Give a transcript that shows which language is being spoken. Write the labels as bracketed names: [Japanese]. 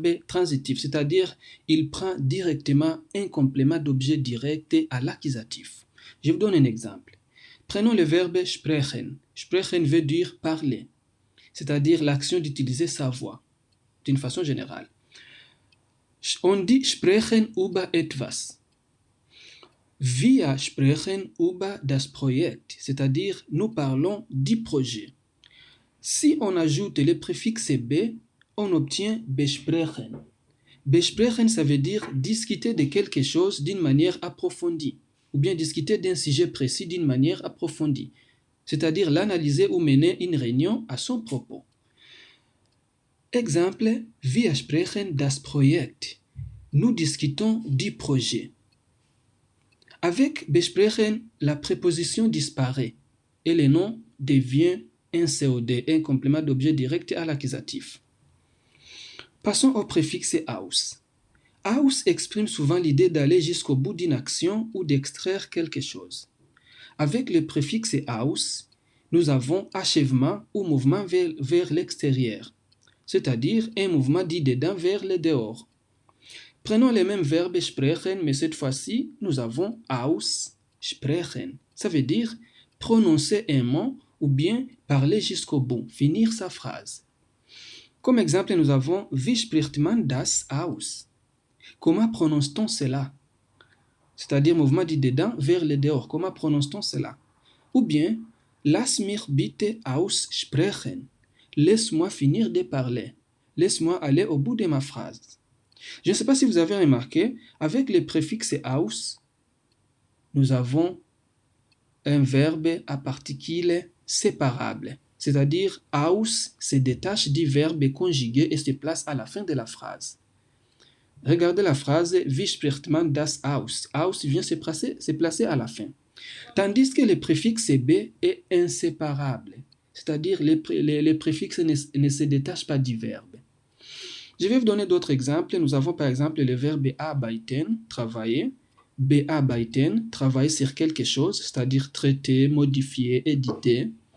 [French] C'est-à-dire il prend directement un complément d'objet direct à l'accusatif. Je vous donne un exemple. Prenons le verbe sprechen. Sprechen veut dire parler, c'est-à-dire l'action d'utiliser sa voix, d'une façon générale. On dit [German] sprechen über etwas. Wir sprechen über das Projekt, [French] c'est-à-dire nous parlons du projet. Si on ajoute le préfixe be, on obtient besprechen. Besprechen, ça veut dire discuter de quelque chose d'une manière approfondie, ou bien discuter d'un sujet précis d'une manière approfondie, c'est-à-dire l'analyser ou mener une réunion à son propos. [German] Exemple, wir sprechen das Projekt. [French] Nous discutons du projet. Avec besprechen, la préposition disparaît et le nom devient un COD, un complément d'objet direct à l'accusatif. Passons au préfixe aus. Aus exprime souvent l'idée d'aller jusqu'au bout d'une action ou d'extraire quelque chose. Avec le préfixe aus, nous avons achèvement ou mouvement vers l'extérieur, c'est-à-dire un mouvement du dedans vers le dehors. Prenons les mêmes verbes sprechen, mais cette fois-ci, nous avons aussprechen. Ça veut dire prononcer un mot ou bien parler jusqu'au bout, finir sa phrase. Comme exemple, nous avons [German] Wie spricht man das aus? [French] Comment prononce-t-on cela? C'est-à-dire mouvement du dedans vers le dehors. Comment prononce-t-on cela? Ou bien [German] Lass mich bitte aussprechen. [French] Laisse-moi finir de parler. Laisse-moi aller au bout de ma phrase. Je ne sais pas si vous avez remarqué, avec le préfixe aus, nous avons un verbe à particules séparables. C'est-à-dire, aus se détache du verbe conjugué et se place à la fin de la phrase. Regardez la phrase [German] Wie spricht man das aus? [French] Aus vient se placer à la fin. Tandis que le préfixe be est inséparable. C'est-à-dire, les préfixes ne se détachent pas du verbe. Je vais vous donner d'autres exemples. Nous avons par exemple le verbe arbeiten, travailler. Bearbeiten, travailler sur quelque chose, c'est-à-dire traiter, modifier, éditer.